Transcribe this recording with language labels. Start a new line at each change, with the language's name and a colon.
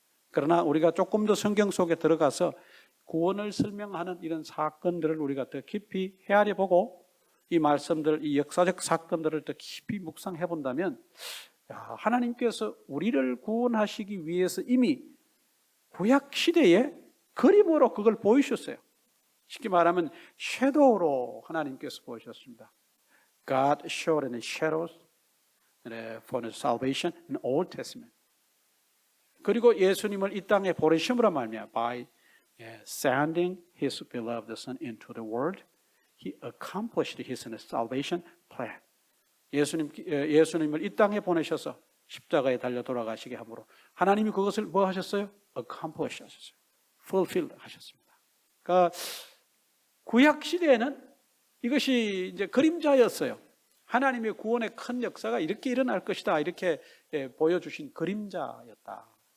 Korean: 그러나 우리가 조금 더 성경 속에 들어가서 구원을 설명하는 이런 사건들을 우리가 더 깊이 헤아려 보고 이 말씀들, 이 역사적 사건들을 더 깊이 묵상해 본다면 하나님께서 우리를 구원하시기 위해서 이미 구약 시대에 그림으로 그걸 보이셨어요. 쉽게 말하면 섀도우로 하나님께서 보이셨습니다.
English: God showed in the shadows for the salvation in the Old Testament.
Korean: 그리고 예수님을 이 땅에 보내심으로 말미암아
English: by sending His beloved Son into the world, He accomplished His salvation plan.
Korean: 예수님을 이 땅에 보내셔서 십자가에 달려 돌아가시게 함으로 하나님이 그것을 뭐 하셨어요? accomplish 하셨어요. fulfill 하셨습니다. 그러니까 구약 시대에는 이것이 이제 그림자였어요. 하나님의 구원의 큰 역사가 이렇게 일어날 것이다 이렇게 보여주신 그림자였다.